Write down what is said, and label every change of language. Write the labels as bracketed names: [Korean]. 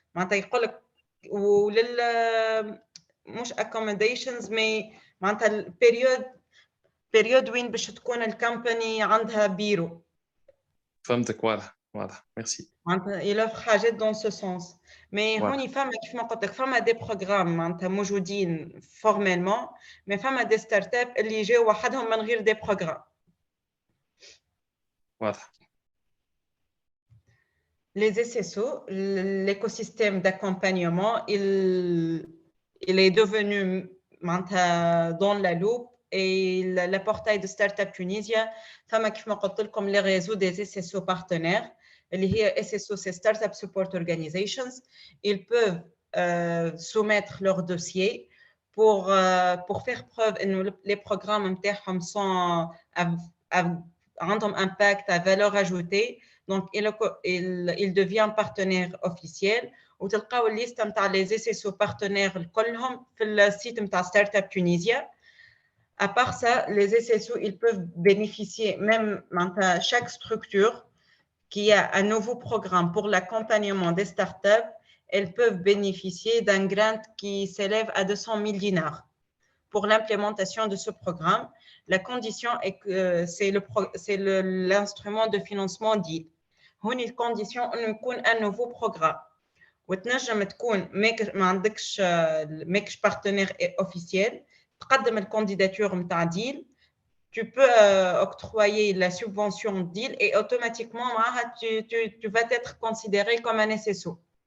[Arabic] معناتها يقول لك ولل مش accommodations mais معناتها period وين باش تكون الكمباني عندها بيرو. فهمتك واضح ميرسي. معناتها يلوف حاجات [French] dans ce sens. [Arabic] mais هوني فما كيف ما قلت لك فما دي بروغرام معناتها موجودين formellement mais فما دي ستارت اب اللي جاوا وحدهم من غير دي بروغرام. واضح. [French] Les SSO, l'écosystème d'accompagnement, il est devenu dans la loupe et le portail de Startup Tunisia, comme les réseaux des SSO partenaires, les SSO, c'est Startup Support Organizations, ils peuvent soumettre leur dossier pour faire preuve que les programmes sont un impact à valeur ajoutée. Donc, il devient partenaire officiel. [Arabic] وتلقاو الليست نتاع لي SSO partenaires كلهم في السيت نتاع Startup Tunisia. [French] À part ça, les SSO ils peuvent bénéficier même chaque structure qui a un nouveau programme pour l'accompagnement des startups, elles peuvent bénéficier d'un grant qui s'élève à 200 000 dinars pour l'implémentation de ce programme. La condition est que c'est l'instrument de financement DEAL. [Arabic] هون الكونديسيون انه يكون [French] un nouveau programme [Arabic] وتنجم تكون ما عندكش بارتنير اوفيسيال تقدم الكانديداتور نتاع ديل [French] tu peux octroyer la subvention deal et automatiquement tu vas être considéré comme un SSO.